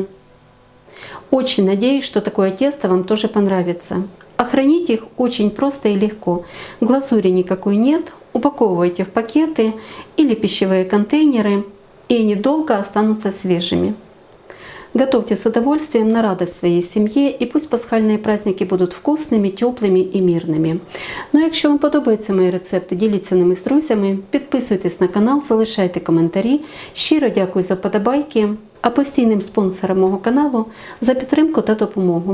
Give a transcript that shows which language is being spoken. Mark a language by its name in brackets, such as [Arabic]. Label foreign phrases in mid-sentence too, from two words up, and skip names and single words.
[Russian] Очень надеюсь, что такое тесто вам тоже понравится. А хранить их очень просто и легко. Глазури никакой нет. Упаковывайте в пакеты или пищевые контейнеры, и они долго останутся свежими. Готовьте с удовольствием на радость своей семье, [Ukrainian] і пусть пасхальні праздники будуть вкусними, теплими і мирними. Ну а якщо вам подобаються мої рецепти, діліться ними з друзями, підписуйтесь на канал, залишайте коментарі. Щиро дякую за вподобайки, а постійним спонсорам мого каналу за підтримку та допомогу.